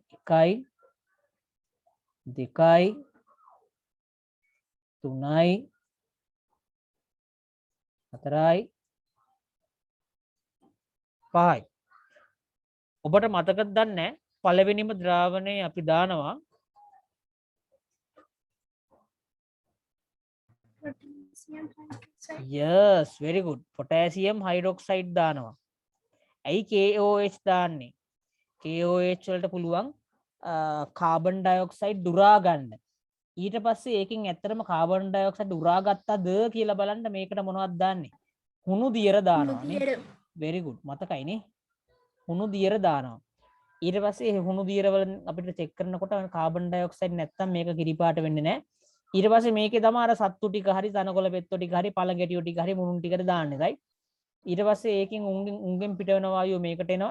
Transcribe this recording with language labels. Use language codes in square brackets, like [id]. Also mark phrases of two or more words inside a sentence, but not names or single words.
[si] 1යි 2යි 3යි 4යි 5යි. ඔබට මතකද දන්නේ පළවෙනිම ද්‍රාවණය අපි දානවා [en] yes very good potassium hydroxide [si] දානවා. ඇයි KOH දාන්නේ? KOH වලට පුළුවන් කාබන් ඩයොක්සයිඩ් උරා ගන්න. ඊට පස්සේ ඒකෙන් ඇත්තටම කාබන් ඩයොක්සයිඩ් උරා ගත්තද කියලා බලන්න මේකට මොනවද දාන්නේ? හුණු දියර දානවා නේ. [en] very good [si] මතකයි නේ. හුණු දියර දානවා. ඊට පස්සේ හුණු දියර වල අපිට චෙක් කරනකොට කාබන් ඩයොක්සයිඩ් නැත්තම් මේක කිරිපාට වෙන්නේ නැහැ. ඊට පස්සේ මේකේ තමයි අර සත්තු ටික හරි තනකොළ පෙත්තු ටික හරි පළඟැටියෝ ටික හරි මුණුන් ටිකට දාන්නේ right. ඊට පස්සේ ඒකෙන් උන්ගෙන් පිට වෙන වායුව මේකට එනවා.